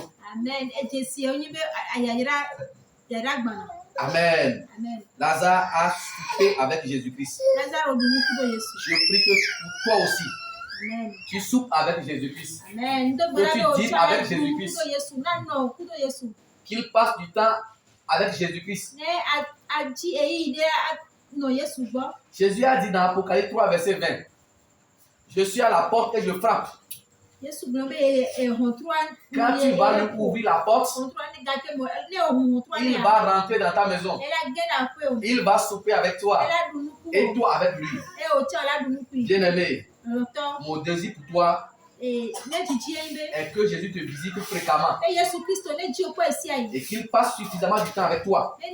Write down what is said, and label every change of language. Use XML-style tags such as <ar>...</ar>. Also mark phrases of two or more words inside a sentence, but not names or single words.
<fr>Amen. Amen. Lazare a soupé avec Jésus-Christ. Je prie que toi aussi, tu soupes avec Jésus-Christ. Que tu dînes avec Jésus-Christ. Qu'il passe du temps avec Jésus-Christ.</fr> <ee>Ne adzi eyi ɖe nɔ Yesu gbɔ.</ee> <fr>Jésus a dit dans Apocalypse 3, verset 20, je suis à la porte et je frappe.</fr> <ee>Yesu gblɔ be ehɔntrɔa.</ee> <fr>Quand tu vas lui ouvrir la porte, il va rentrer dans ta maison. Il va souper avec toi et toi avec lui. Bien-aimé, mon désir pour toi est que Jésus te visite fréquemment et qu'il passe suffisamment du temps avec toi.</fr>